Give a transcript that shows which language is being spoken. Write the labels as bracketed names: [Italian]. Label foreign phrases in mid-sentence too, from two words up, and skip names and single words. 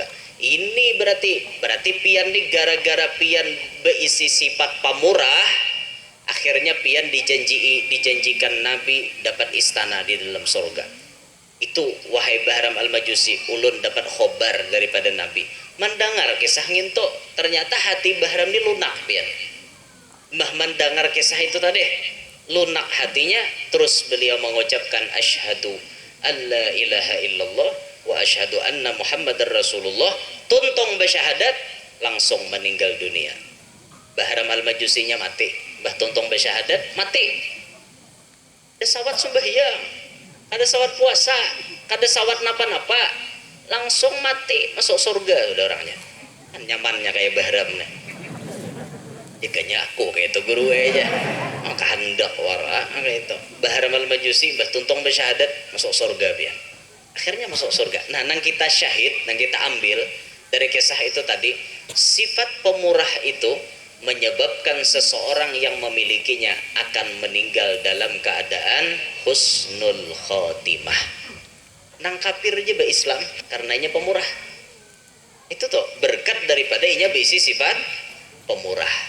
[Banjar] Ini berarti pian nih gara-gara pian berisi sifat pamurah, akhirnya pian dijanjikan Nabi dapat istana di dalam surga. Itu wahai Bahram al-Majusi, ulun dapat khobar daripada Nabi. Mendengar kisah nginto, ternyata hati Bahram ini lunak pian. Mbah mendengar kisah itu tadi, lunak hatinya, terus beliau mengucapkan [Arabic] أشهد أن لا إله إلا الله وأشهد أن محمدا رسول الله, [Banjar] tuntong bersyahadat, langsung meninggal dunia. Bahram al-Majusinya mati, Mbah tuntong bersyahadat mati. Ada sawat sembahyang, ada sawat puasa, ada sawat napa-napa, langsung mati, masuk surga udah orangnya. Kan nyamannya kayak Bahram nih. Jikanya aku kayak itu guru aja, maka hendak wara kayak itu. Bahram al-Majusi, Mbah tuntong bersyahadat, masuk surga pian. Akhirnya masuk surga. Nah, nang kita syahid, nang kita ambil dari kisah itu tadi, sifat pemurah itu menyebabkan seseorang yang memilikinya akan meninggal dalam keadaan [Arabic] حسن الخاتمة. [Banjar] Nang kafir aja Islam karenanya pemurah. Itu tuh berkat daripada inya berisi sifat pemurah.